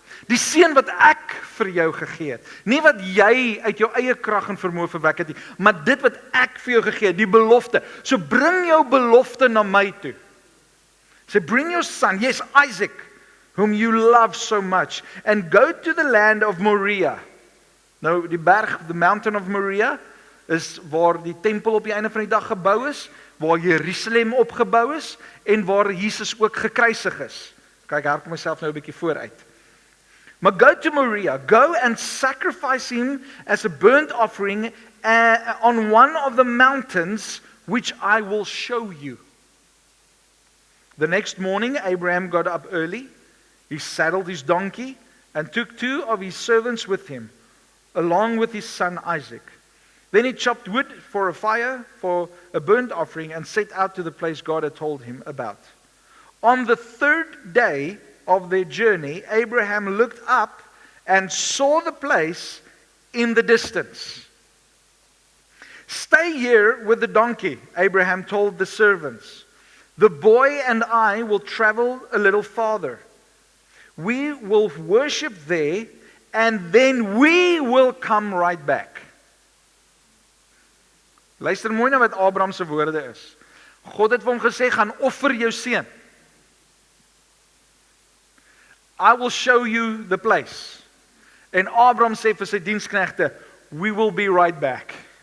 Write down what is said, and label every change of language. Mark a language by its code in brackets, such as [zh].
[af] Die seun wat ek vir jou gegee het. Nie wat jy uit jou eie krag en vermoë verwek het nie, maar dit wat ek vir jou gegee het, die belofte. So bring jou belofte na my toe. [en] So bring your son, yes, Isaac, whom you love so much, and go to the land of Moriah. [af] Nou, die berg, [en] the mountain of Moriah, [af] is waar die tempel op die einde van die dag gebou is, waar Jerusalem opgebou is, en waar Jesus ook gekruisig is. Kyk, ek kom myself nou 'n bietjie vooruit. Maar [en] go to Moriah, go and sacrifice him as a burnt offering on one of the mountains which I will show you. The next morning, Abraham got up early. He saddled his donkey and took 2 of his servants with him, along with his son Isaac. Then he chopped wood for a fire, for a burnt offering, and set out to the place God had told him about. On the 3rd day of their journey, Abraham looked up and saw the place in the distance. Stay here with the donkey, Abraham told the servants. The boy and I will travel a little farther. We will worship there, and then we will come right back. [af] Luister mooi na wat Abraham se woorde is. God het vir hom gesê, gaan offer jou seun. [en] I will show you the place. [af] En Abraham sê vir sy diensknegte, [en] we will be right back.